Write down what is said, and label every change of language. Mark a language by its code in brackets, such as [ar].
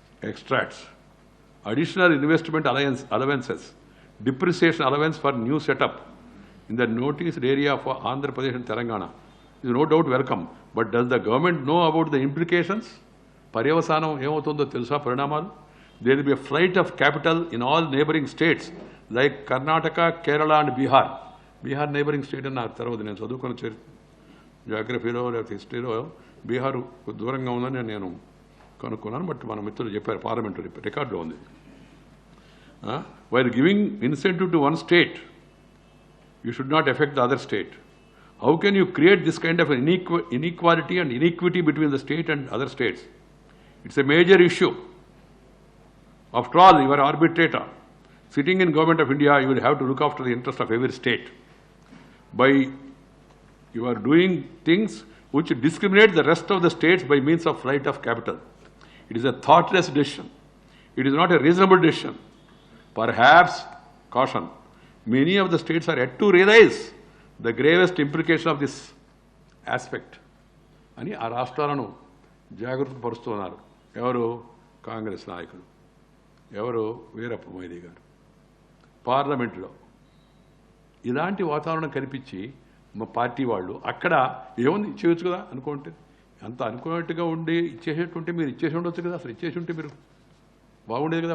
[en] Extracts, additional investment allowances, depreciation allowance for new setup in the noticed area of Andhra Pradesh and Telangana is no doubt welcome, but does the government know about the implications? [te] పర్యవసానం ఏమవుతుందో తెలుసా పరిణామాలు? [en] There will be a flight of capital in all neighboring states like Karnataka, Kerala and Bihar. [te] Bihar neighbouring state అని నాకు తర్వాత నేను చదువుకున్న జాగ్రఫీలో లేకపోతే హిస్టరీలో బీహార్ దూరంగా ఉందని నేను కనుక్కున్నాను. బట్ మన మిత్రులు చెప్పారు, పార్లమెంటు రికార్డులో ఉంది. [en] While giving incentive to one state, you should not affect the other state. How can you create this kind of inequality and inequity between the state and other states? It's a major issue. After all, you are arbitrator. Sitting in Government of India, you will have to look after the interest of every state. By you are doing things which discriminate the rest of the states by means of flight of capital. It is a thoughtless decision. It is not a reasonable decision. Perhaps, caution, many of the states are yet to realize the gravest implication of this aspect. [te] అని ఆ రాష్ట్రాలను జాగ్రత్త పరుస్తున్నారు. ఎవరు? కాంగ్రెస్ నాయకులు. ఎవరు? వీరప్ప మొయిలీ గారు. పార్లమెంట్లో ఇలాంటి వాతావరణం కనిపించి మా పార్టీ వాళ్ళు అక్కడ ఏముంది ఇచ్చేయచ్చు కదా అనుకుంటే, అంత అనుకున్నట్టుగా ఉండి ఇచ్చేసేటుంటే మీరు ఇచ్చేసి ఉండొచ్చు కదా, అసలు ఇచ్చేసి ఉంటే మీరు బాగుండేది కదా.